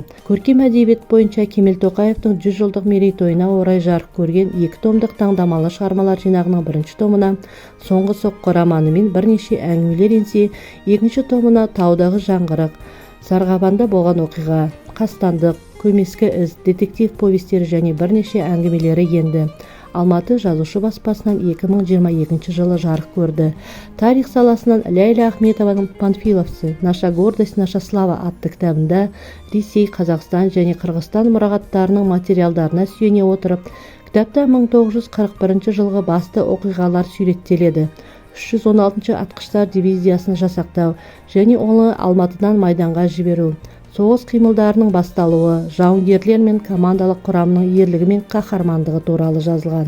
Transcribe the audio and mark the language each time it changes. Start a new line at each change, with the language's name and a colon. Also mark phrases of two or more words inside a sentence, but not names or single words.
Kazakh: Көркем әдебиет бойынша Кемел Тоқаевтың 100 жылдық мерейтойына орай жарық көрген 2 томдық таңдамалы шығармалар жинағының 1 томына «Соңғы соққы» романы мен бірнеше әңгімелер енсе, 2 томына «Таудағы жаңғырық», «Сарғабанда болған оқиға», «Қастандық», «Көмескі із», детектив повестері және бірнеше әңгімелері енді. Алматы жазушы баспасынан 2022 жылы жарық көрді. Тарих саласынан Ләйла Ахметованың «Панфиловцы. Наша гордость, наша слава» атты кітабында Ресей, Қазақстан және Қырғызстан мұрағаттарының материалдарына сүйене отырып, кітапта 1941 жылғы басты оқиғалар суреттеледі. 316 атқыштар дивизиясын жасақтау және оны Алматыдан Майданға жіберу, соғыс қимылдарының басталуы, жауынгерлер мен командалық құрамның ерлігі мен қаһармандығы туралы жазылған.